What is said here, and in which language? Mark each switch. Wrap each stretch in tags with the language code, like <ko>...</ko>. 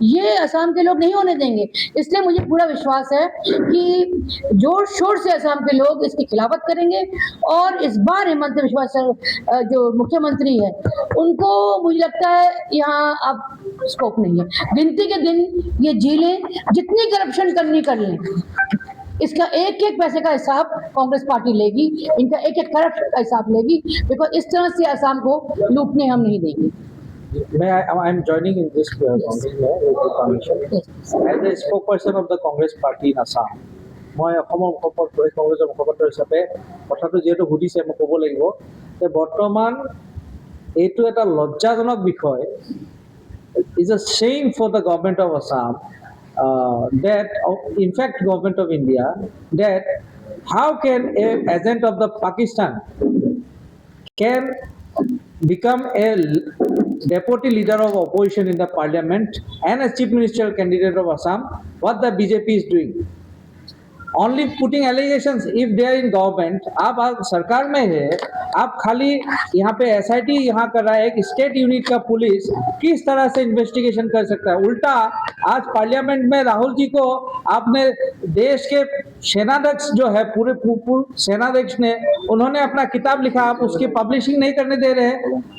<hi>ये असम के लोग नहीं होने देंगे। इसलिए मुझे पूरा विश्वास है कि जोर शोर से असम के लोग इसकी खिलाफत करेंगे और इस बार हेमंत बिस्वा सर जो मुख्यमंत्री है उनको मुझे लगता है यहाँ अब स्कोप नहीं है। गिनती के दिन ये जी लें, जितनी करप्शन करनी कर लें, इसका एक एक पैसे का हिसाब कांग्रेस पार्टी लेगी, इनका एक एक करप्शन का हिसाब लेगी, बिकॉज इस तरह से असम को लूटने हम नहीं देंगे।</hi> <en>I am joining in this Congress with the permission. As a spokesperson of the Congress Party in Assam,</en> <as>মই অসমৰ মুখপাত্ৰ কংগ্ৰেছৰ মুখপাত্ৰ হিচাপে কথাটো যিহেতু সুধিছে মই ক'ব লাগিব যে বৰ্তমান এইটো এটা লজ্জাজনক বিষয়।</as> <en>It's a shame for the government of Assam that, in fact, government of India, that how can an agent of the Pakistan can become a deputy leader of opposition in the parliament and a chief ministerial candidate of Assam? What the BJP is doing? Only putting allegations if they are in government.</en> <hi>आप सरकार में है, आप खाली यहाँ पे SIT यहाँ कर रहा है, एक स्टेट यूनिट का पुलिस किस तरह से इन्वेस्टिगेशन कर सकता है? उल्टा आज पार्लियामेंट में राहुल जी को आपने देश के सेनाध्यक्ष जो है पूरे सेनाध्यक्ष ने उन्होंने अपना किताब लिखा, आप उसकी पब्लिशिंग नहीं करने दे रहे हैं।</hi>